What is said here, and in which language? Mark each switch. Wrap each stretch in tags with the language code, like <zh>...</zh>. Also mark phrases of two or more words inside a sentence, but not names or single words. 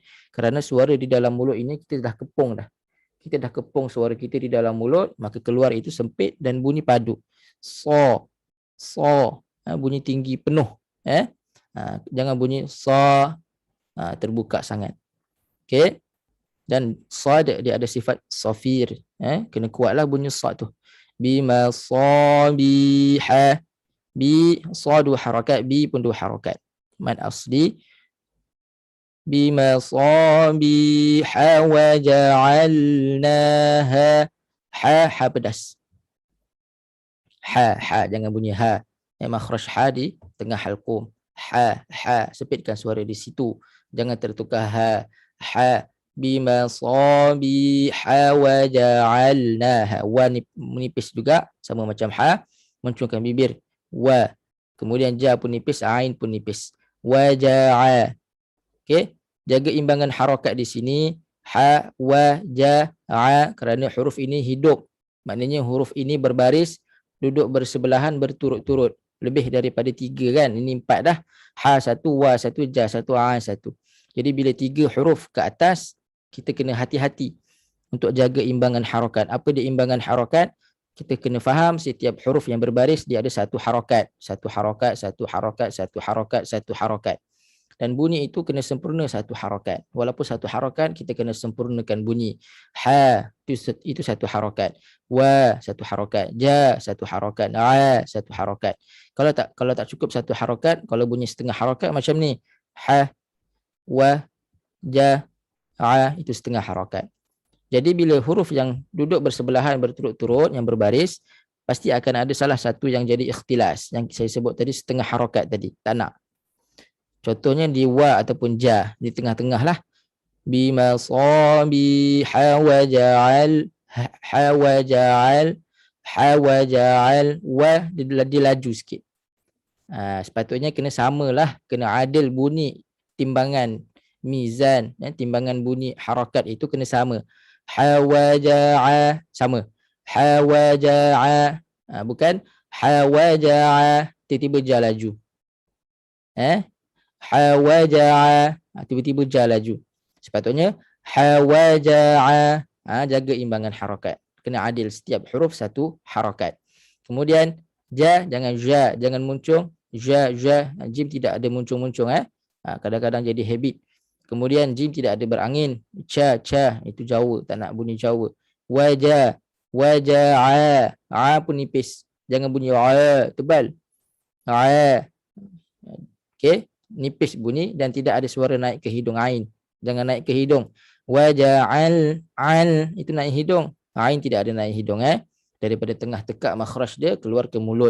<ms>Kerana suara di dalam mulut ini kita dah kepung dah. Kita dah kepung suara kita di dalam mulut, maka keluar itu sempit dan bunyi padu. Sa, sa, bunyi tinggi penuh. Jangan bunyi sa, terbuka sangat. Okey. Dan sad dia ada sifat safir. Kena kuatlah bunyi sad tu.</ms> <ar>بما سبحها.</ar> <ms>Bi, sadu harakat, bi pun 2 harakat. Mad asli.</ms> <ar>بما سبحها وجعلناها.</ar> <ms>Ha pedas. Ha, jangan bunyi ha. Makhraj ha di tengah halqum. Ha, sepitkan suara di situ. Jangan tertukar ha.</ms> <ar>بما سبحها وجعلناها.</ar> <ms>Wa menipis juga sama macam ha, muncungkan bibir. Wa, kemudian ja pun nipis, ain pun nipis.</ms> <ar>وجعا.</ar> <ms>Okey, jaga imbangan harakat di sini.</ms> <ar>حا، وا، جا، ع,</ar> <ms>kerana huruf ini hidup. Maknanya huruf ini berbaris, duduk bersebelahan berturut-turut. Lebih daripada 3 kan? Ini 4 dah. Ha 1, wa 1, ja 1, a 1. Jadi bila 3 huruf ke atas, kita kena hati-hati untuk jaga imbangan harakat. Apa dia imbangan harakat? Kita kena faham setiap huruf yang berbaris dia ada 1 harakat. 1 harakat, 1 harakat, 1 harakat, 1 harakat. Dan bunyi itu kena sempurna 1 harakat. Walaupun 1 harakat, kita kena sempurnakan bunyi. Ha, itu 1 harakat. Wa, 1 harakat. Ja, 1 harakat. A, 1 harakat. Kalau tak cukup 1 harakat, kalau bunyi setengah harakat macam ni.</ms> <ar>حا، وا، جا، ع,</ar> <ms>itu setengah harakat. Jadi bila huruf yang duduk bersebelahan berturut-turut yang berbaris, pasti akan ada salah satu yang jadi ikhtilas, yang saya sebut tadi setengah harakat tadi. Tak nak. Contohnya di wa ataupun ja, di tengah-tengah lah.</ms> <ar>بما سبحها وجعل، ها وجعل، ها وجعل,</ar> <ms>wa dilaju sikit. Sepatutnya kena samalah, kena adil bunyi timbangan mizan, timbangan bunyi harakat itu kena sama.</ms> <ar>ها وجعا، سما. ها وجعا,</ar> <ms>bukan</ms> <ar>ها وجعا</ar> <ms>tiba-tiba ja laju.</ms> <ar>ها وجعا,</ar> <ms>tiba-tiba ja laju. Sepatutnya</ms> <ar>ها وجعا,</ar> <ms>jaga imbangan harakat. Kena adil, setiap huruf 1 harakat. Kemudian ja, jangan ja, jangan muncung. Ja, jim tidak ada muncung-muncung. Kadang-kadang jadi habit. Kemudian jim tidak ada berangin. Cha, itu Jawa, tak nak bunyi Jawa. Waja, waja'a, a pun nipis. Jangan bunyi a, tebal. A. Okey, nipis bunyi dan tidak ada suara naik ke hidung ain. Jangan naik ke hidung. Waja'al, al, itu naik hidung. Ain tidak ada naik hidung. Daripada tengah tekak makhraj dia keluar ke mulut.</ms>